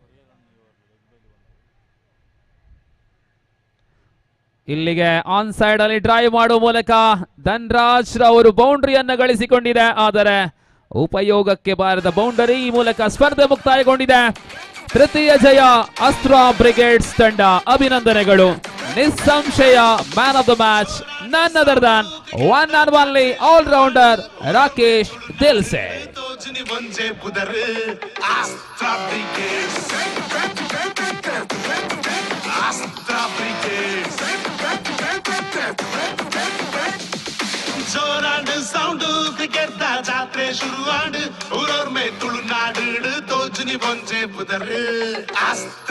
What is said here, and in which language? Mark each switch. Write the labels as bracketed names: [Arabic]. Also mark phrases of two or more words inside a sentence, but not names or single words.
[Kannada] ಇಲ್ಲಿಗೆ [English] on side [Kannada] ಅಲ್ಲಿ ಡ್ರೈವ್ ಮಾಡುವ ಮೂಲಕ ಧನ್ರಾಜ್ ಅವರು ಬೌಂಡ್ರಿಯನ್ನು ಗಳಿಸಿಕೊಂಡಿದೆ. ಆದರೆ ಉಪಯೋಗಕ್ಕೆ ಬಾರದ ಬೌಂಡರಿ ಮೂಲಕ ಸ್ಪರ್ಧೆ ಮುಕ್ತಾಯಗೊಂಡಿದೆ. ತೃತೀಯ ಜಯ ಅಸ್ತ್ರ ಬ್ರಿಗೇಡ್ಸ್ ತಂಡ. ಅಭಿನಂದನೆಗಳು. ನಿಸ್ಸಂಶಯ [English] man of the match none other than one and only all rounder [Kannada] ರಾಕೇಶ್ ದಿಲ್ಸೆ. [Tulu] ತೋಜುನಿ ಒಂಜೆ ಪುದರ್ ಅಸ್ತ್ರ ಬ್ರಿಗೇಡ್ ಅಸ್ತ್ರ ಬ್ರಿಗೇಡ್ ಜೋರಾಡು ಸೌಂಡು ಕ್ರಿಕೆಟ್ ಜಾತ್ರೆ ಶುರುವಾಡು ಊರವ್ರ ಮೇ ತುಳುನಾಡು ತೋಜುನಿ ಒಂಜೆ ಪುದರ್ ಅಸ್ತ್ರ